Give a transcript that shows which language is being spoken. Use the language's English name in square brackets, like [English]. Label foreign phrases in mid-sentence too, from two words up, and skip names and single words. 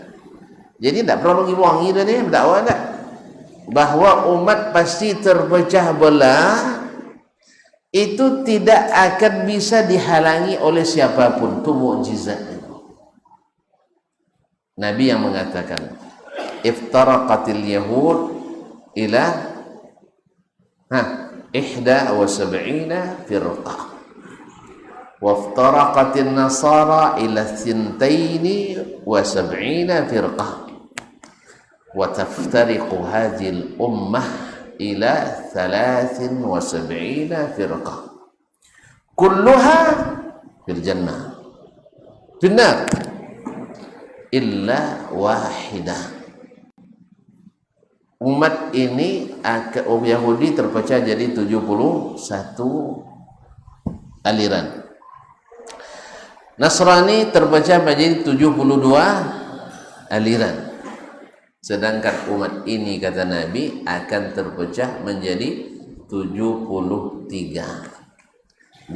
[Indonesian] Jadi tidak perlu wangi dan ini berdakwah tak bahwa umat pasti terpecah belah, itu tidak akan bisa dihalangi oleh siapapun. Itu mukjizat. Nabi yang mengatakan [Arabic] افترقت اليهود إلى 71 فرقة وافترقت النصارى إلى 72 فرقة وتفترق هذه الأمة إلى 73 فرقة كلها في الجنة في النار إلا واحدة. [Indonesian] Umat ini Yahudi terpecah jadi 71 aliran. Nasrani terpecah menjadi 72 aliran. Sedangkan umat ini kata Nabi akan terpecah menjadi 73.